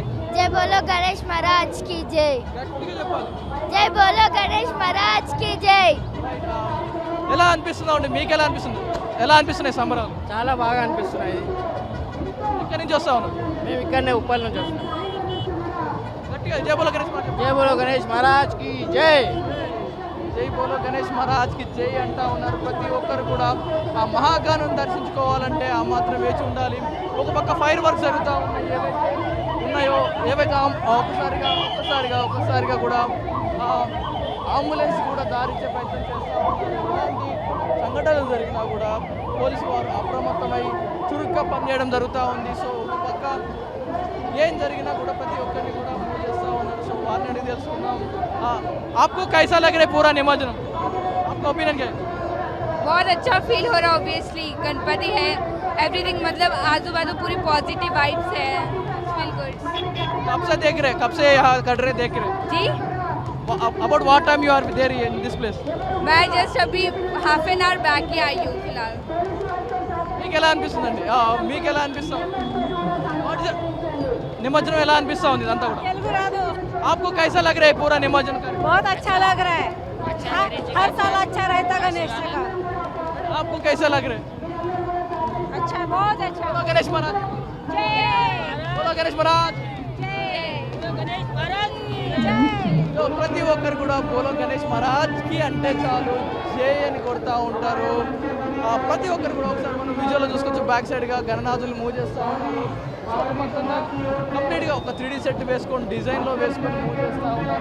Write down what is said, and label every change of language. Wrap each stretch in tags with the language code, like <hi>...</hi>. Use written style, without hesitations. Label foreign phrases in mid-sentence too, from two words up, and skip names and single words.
<hi>जय बोलो गणेश महाराज की जय.</hi> <te>గట్టిగా చెప్పాలి.</te> <hi>जय बोलो गणेश महाराज की जय.</hi> <te>ఎలా అనిపిస్తుందా అండి మీకు? ఎలా అనిపిస్తుంది? ఎలా అనిపిస్తున్నాయి సంబరాలు? చాలా బాగా అనిపిస్తున్నాయి. ఇక్కడి నుంచి వస్తా ఉన్నాం మేము ఇక్కడనే ఉప్పల్ నుంచి వస్తున్నాం.</te> <hi>గట్టిగా जय बोलो गणेश महाराज. जय बोलो गणेश महाराज की जय. जय बोलो गणेश महाराज की जय</hi> <te>అంటా ఉన్నారు. ప్రతి ఒక్కరు కూడా ఆ మహాగానం దర్శించుకోవాలంటే ఆ మాత్రం వేచి ఉండాలి. ఒక పక్క</te> <en>fire works</en> <te>జరుగుతూ ఉన్నాయో ఏవైతే ఒక్కసారిగా కూడా అంబులెన్స్ కూడా దారిచ్చే ప్రయత్నం చేస్తూ ఉంటారు. ఎలాంటి సంఘటనలు జరిగినా కూడా పోలీసు వారు అప్రమత్తమై చురుగ్గా పనిచేయడం జరుగుతూ ఉంది. సో ఒక పక్క ఏం జరిగినా కూడా ప్రతి ఒక్కరిని కూడా మూవ్ చేస్తూ ఉన్నారు. సో వారిని అడిగి తెలుసుకుందాం.</te> <hi>आपको कैसा लग रहा है पूरा निमज्जन? आपका ओपिनियन क्या है? बहुत अच्छा फील हो रहा है. ऑब्वियसली गणपति है, एवरीथिंग मतलब आजू बाजू पूरी</hi> <en>positive vibes</en> <hi>है.</hi> <en>Feel good.</en> <hi>कब से देख रहे? कब से यहाँ कर रहे देख रहे? जी</hi> <en>About what time you are there in this place?</en> <hi>मैं जस्ट अभी</hi> <en>half an hour back</en> <hi>ही आई हूँ फिलहाल.</hi> <te>మీకు ఎలా అనిపిస్తుందండి? మీకు ఎలా అనిపిస్తుంది? నిమజ్జనం ఎలా అనిపిస్తా ఉంది ఇదంతా కూడా? తెలుగు రాదు.</te> <hi>आपको कैसा लग रहा है पूरा निमज्जन? बहुत अच्छा लग रहा है. हर साल अच्छा रहता गणेश जी का. आपको कैसा लग रहा है? अच्छा, बहुत अच्छा. बोलो गणेश महाराज. बोलो गणेश महाराज.</hi> <te>సో ప్రతి ఒక్కరు కూడా</te> <hi>बोलो गणेश महाराज की</hi> <te>అంటే చాలు జై అని కొడతా ఉంటారు. ప్రతి ఒక్కరు కూడా ఒకసారి మనం విజువల్లో చూసుకోవచ్చు.</te> <en>back side</en> <te>గణనాథులు మూవ్ చేస్తూ ఉన్నారు. మొత్తంగా కంప్లీట్గా ఒక 3D సెట్ వేసుకొని డిజైన్లో వేసుకొని మూవ్ చేస్తూ ఉన్నారు.</te>